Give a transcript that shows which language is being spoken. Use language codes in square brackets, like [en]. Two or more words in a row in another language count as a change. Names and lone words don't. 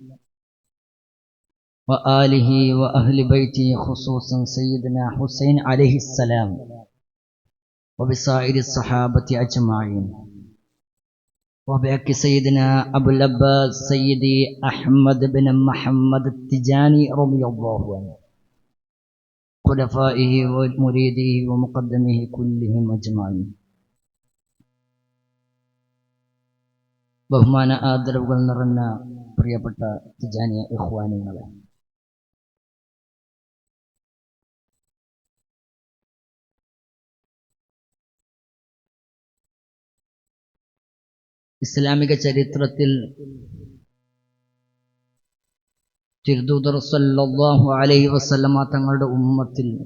[ar] وآله وأهل بيته، خصوصا سيدنا حسين عليه السلام، وبسائر الصحابة أجمعين، وبحق سيدنا أبو العباس سيدي أحمد بن محمد التجاني رضي الله عنه، خلفائه ومريده ومقدمه كلهم أجمعين. [ml] ബഹുമാന ആദരവുകൾ നിറഞ്ഞ പ്രിയപ്പെട്ട തിജാനിയ ഇഖ്വാനികളെ, ഇസ്ലാമിക ചരിത്രത്തിൽ തിരുദൂതർ [ar] صلى الله عليه وسلم [ml] തങ്ങളുടെ ഉമ്മത്തിൽ